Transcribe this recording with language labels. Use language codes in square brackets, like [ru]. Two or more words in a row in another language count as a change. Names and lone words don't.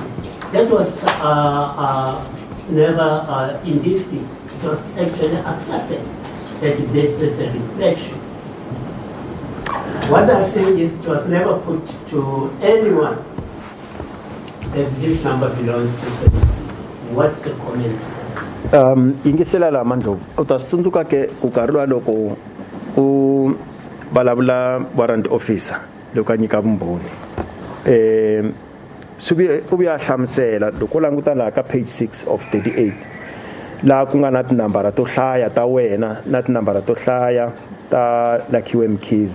[en] That was never in dispute. It was actually accepted that this is a reflection. What I'm saying is it was never put to anyone that this number belongs to SABC. What's the comment? [ts] Ingisela la Ndlovu u ta tsundzuka ke ku karhi loko u vulavula [en] warrant officer [ts] loko a nyika vumbhoni u ya hlamusela loko u languta laha ka [en] page 6 of 38 [ts] laha ku nga na tinambara to hlaya ta wena na tinambara to hlaya ta Lakhiwe Mkhize.